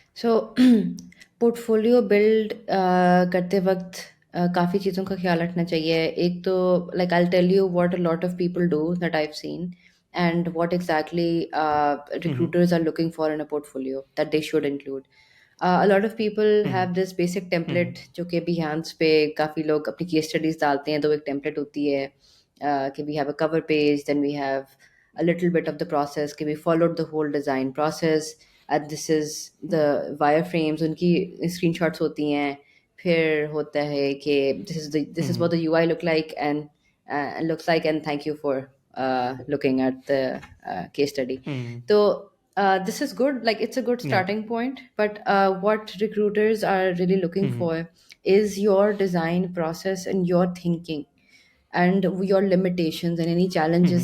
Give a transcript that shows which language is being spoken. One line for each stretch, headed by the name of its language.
Hindi: सो portfolio build करते वक्त काफ़ी चीज़ों का ख्याल रखना चाहिए। एक तो
English: Like I tell you what a lot of people do that I have seen and what exactly Mm-hmm. recruiters are looking for in a portfolio that they should include. A lot of people have this basic Mm-hmm. template
Hindi: जो कि Behance पे काफ़ी लोग अपनी case studies डालते हैं, तो एक टेम्पलेट होती है कि
English: we have a cover page, then we have a little bit of the process कि we followed the whole design process and this is the wireframes,
Hindi: उनकी screenshots होती हैं। फिर होता है कि
English: this is what Mm-hmm. the UI look like and looks like, and thank you for looking at the case study. Mm-hmm. So this is good, like it's a good Yeah. starting point, but what recruiters are really looking Mm-hmm. for is your design process and your thinking and your limitations and any challenges